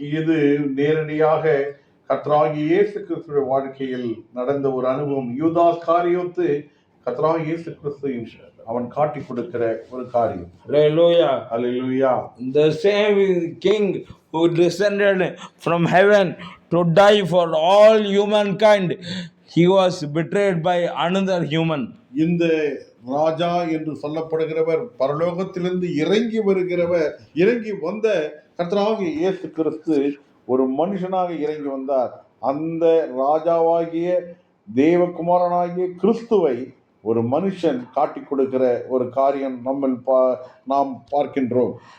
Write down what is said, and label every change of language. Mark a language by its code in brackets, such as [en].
[ta] இது நேரடியாக கர்த்தராகிய இயேசு கிறிஸ்துவின் வாழ்க்கையில் நடந்த ஒரு அனுபவம். யூதாஸ் காரியோத்து கர்த்தராகிய இயேசு கிறிஸ்துவின் அவன் காட்டி கொடுக்கிற ஒரு காரியம். [en] Hallelujah. [ta] Hallelujah. [en] The same king who descended from heaven to die for all humankind, he was betrayed by another human. [ta] இந்த ராஜா என்று சொல்லப்படுகிறவர் பரலோகத்திலிருந்து இறங்கி வந்த கர்த்தராகிய இயேசு கிறிஸ்து ஒரு மனுஷனாக இறங்கி வந்தார். அந்த ராஜாவாகிய தேவகுமாரனாகிய கிறிஸ்துவை ஒரு மனுஷன் காட்டி கொடுக்கிற ஒரு காரியம் நாம் பார்க்கின்றோம்.